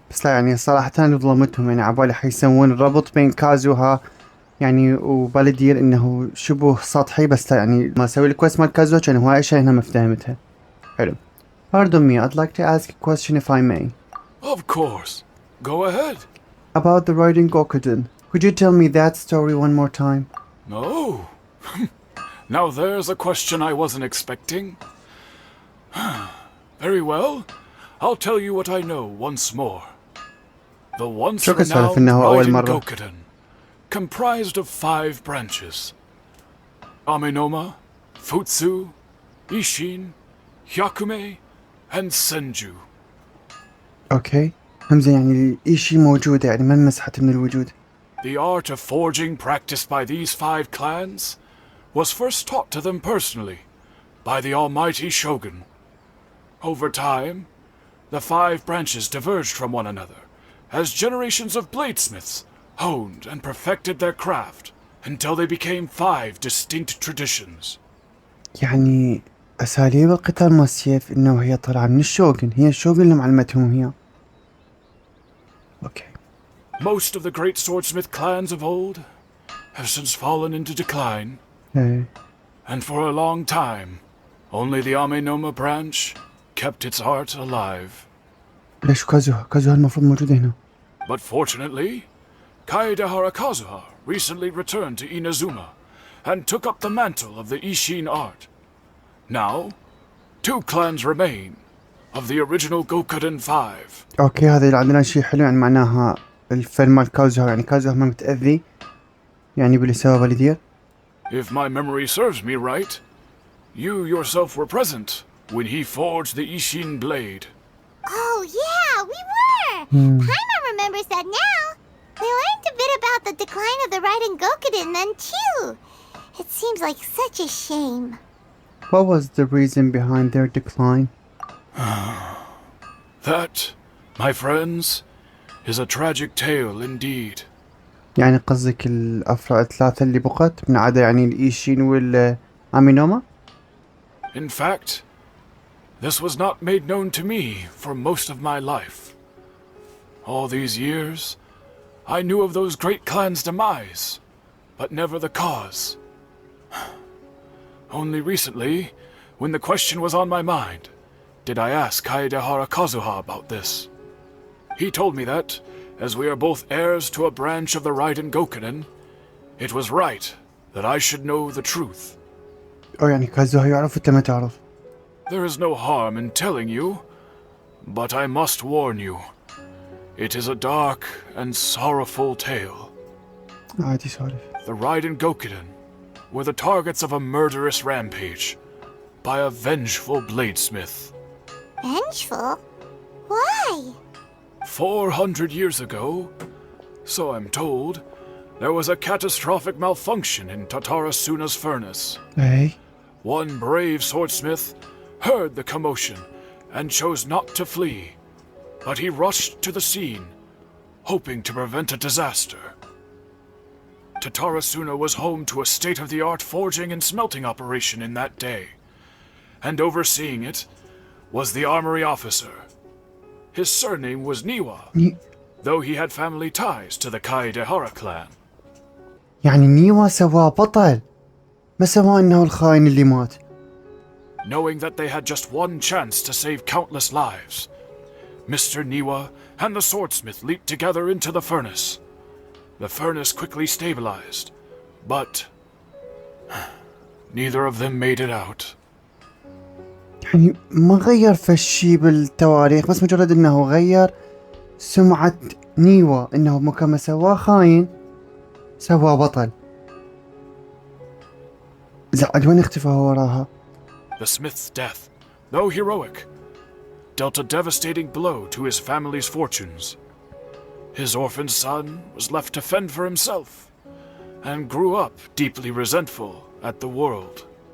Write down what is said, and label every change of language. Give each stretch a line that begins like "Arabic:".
Arabic: بس لا يعني صراحة أنا ظلمتهم يعني عبالي حيسوون الربط بين كازوها يعني وبالدير انه شبه سطحي بس لا يعني ما اسوي الكويست مال كازوها كان هواي اشياء هنا ما فهمتها. حلو.
English: Pardon me, I'd like to ask a question if I may. Of course. Go ahead. About the Raiden Gokuden. Could you tell me that story one more time? No. Now there's a question I wasn't expecting. Very well. I'll tell you what I know once more. The once renowned Raiden Gokuden, comprised of 5 branches. Amenoma, Futsu, Ishin, Hyakume, and Senju. Okay.
Arabic: همزة يعني إشي موجودة يعني ما انمسحت من الوجود.
English: The art of forging practiced by these 5 clans was first taught to them personally by the almighty Shogun. Over time, the 5 branches diverged from one another as generations of bladesmiths honed and perfected their craft until they became 5 distinct traditions.
Arabic: يعني أساليب القتال مال السيف إنه هي طالعة من الشوغن، هي الشوغن اللي معلمتهم هي. أوكي.
English: Most of the great swordsmith clans of old have since fallen into decline.
Arabic: إيه.
English: And for a long time, only the Amenoma branch kept its art alive.
Arabic: ليش كازوها المفروض موجودة هنا.
English: But fortunately, Kaedehara Kazuha recently returned to Inazuma and took up the mantle of the Ishin art. Now, 2 clans remain of the original Gokuden 5.
Arabic: أوكي هذا اللي عندنا شيء حلو، يعني معناها الفن مال كازوها، يعني كازوها ما متأذي يعني باللي سواه بالدير.
English: If my memory serves me right, you yourself were present when he forged the Ishin blade. Oh, yeah, we were! Paimon remembers that now. We learned a bit about the decline of the Raiden Gokuden then, too. It seems like such a shame. What was the reason behind their decline? That, my friends, is a tragic tale indeed.
Arabic: يعني قصدك الأفراد الثلاثة اللي بقت من عدا يعني الإيشين والأمينوما؟
English: In fact, this was not made known to me for most of my life. All these years, I knew of those great clans' demise, but never the cause. Only recently, when the question was on my mind, did I ask Kaedehara Kazuha about this. He told me that, as we are both heirs to a branch of the Raiden Gokuden, it was right that I should know the truth.
Arabic: أو يعني كازوها يعرف وأنت ما تعرف.
English: There is no harm in telling you, but I must warn you. It is a dark and sorrowful tale.
Arabic: عادي سولف.
English: The Raiden Gokuden were the targets of a murderous rampage by a vengeful bladesmith. Vengeful? Why? 400 years ago, so I'm told, there was a catastrophic malfunction in Tatarasuna's furnace. Hey. One brave swordsmith heard the commotion and chose not to flee, but he rushed to the scene, hoping to prevent a disaster. Tatarasuna was home to a state-of-the-art forging and smelting operation in that day, and overseeing it was the armory officer. His surname was Niwa, though he had family ties to the Kaedehara clan.
Arabic: يعني نيوا سواه بطل، ما سواه إنه الخاين اللي مات.
English: Knowing that they had just one chance to save countless lives, Mr. Niwa and the swordsmith leaped together into the furnace. The furnace quickly stabilized, but neither of them made it out.
Arabic: يعني ما غير فشي بالتواريخ، بس مجرد إنه غير سمعة نيوا، إنه مكان ما سواه خاين سواه بطل. زعل وين اختفى وراها؟
English: The smith's death, though heroic, dealt a devastating blow to his family's fortunes. His orphaned son was left to fend for himself, and grew up deeply resentful at the world.